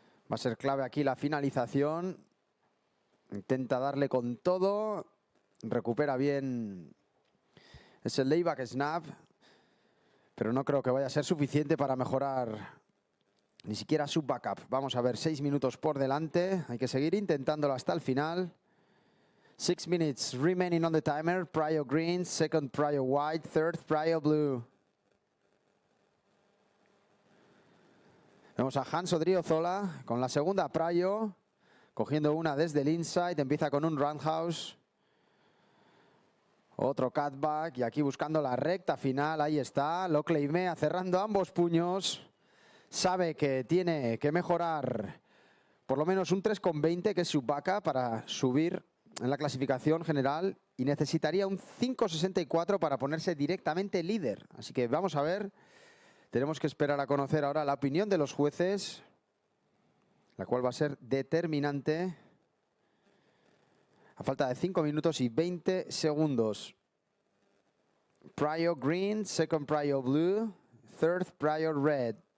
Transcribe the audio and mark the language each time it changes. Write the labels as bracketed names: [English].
[Spanish] Va a ser clave aquí la finalización. Intenta darle con todo. Recupera bien ese layback snap. Pero no creo que vaya a ser suficiente para mejorar ni siquiera su backup. Vamos a ver, 6 minutos por delante. Hay que seguir intentándolo hasta el final. [English] 6 minutes remaining on the timer. Prior green, second prior white, third prior blue. [Spanish] Vemos a Hans Odriozola con la segunda prior, cogiendo una desde el inside. Empieza con un roundhouse. Otro cutback y aquí buscando la recta final. Ahí está, lo claimea cerrando ambos puños. Sabe que tiene que mejorar por lo menos un 3.20, que es su backup, para subir en la clasificación general, y necesitaría un 5.64 para ponerse directamente líder. Así que vamos a ver, tenemos que esperar a conocer ahora la opinión de los jueces, la cual va a ser determinante a falta de 5 minutos y 20 segundos. [English] Prior green, second prior blue, third prior red.